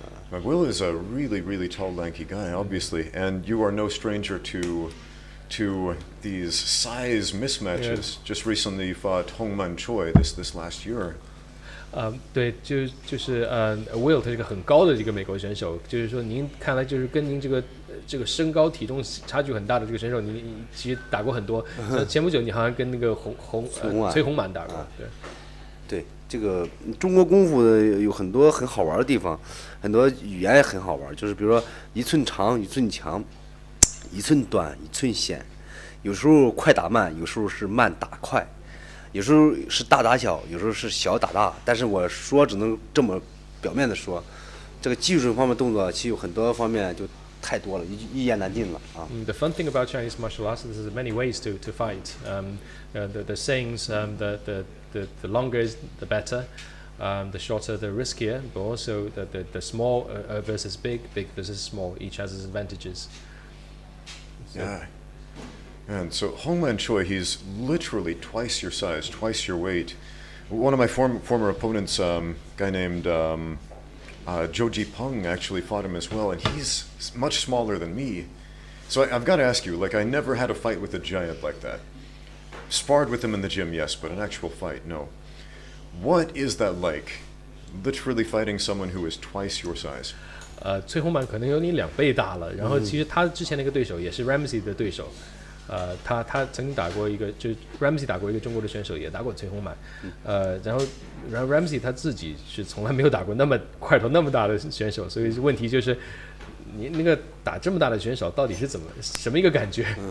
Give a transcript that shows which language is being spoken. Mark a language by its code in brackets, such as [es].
[en] But Will is a really, really tall, lanky guy, obviously, and you are no stranger to these size mismatches. Yeah. Just recently you fought Hongman Choi this last year. [zh] 对，Will 他是个很高的这个美国选手，就是说您看来就是跟您这个身高体重差距很大的这个选手，你其实打过很多。前不久你好像跟那个崔红满打过，对。对，这个中国功夫的有很多很好玩的地方，很多语言也很好玩，就是比如说一寸长一寸强，一寸短一寸险，有时候快打慢，有时候是慢打快，有时候是大打小，有时候是小打大。但是我说只能这么表面的说，这个技术方面动作其实有很多方面就太多了，一言难尽了啊。 [en] The fun thing about Chinese martial arts is there's many ways to fight. The sayings, the longer is the better, the shorter the riskier, but also the small versus big versus small. Each has its advantages. Yeah. And so Hongman Choi, he's literally twice your size, twice your weight. One of my former opponents, guy named Zhou Jipeng, actually fought him as well, and he's much smaller than me. So I've got to ask you, like, I never had a fight with a giant like that. Sparred with him in the gym, yes, but an actual fight, no. What is that like? Literally fighting someone who is twice your size. [zh] 崔红满可能有你2倍大了，然后其实他之前那个对手也是 Ramsey 的对手，他曾经打过一个，就 Ramsey 打过一个中国的选手，也打过崔红满，然后 Ramsey 他自己是从来没有打过那么块头那么大的选手，所以问题就是你那个打这么大的选手到底是什么一个感觉？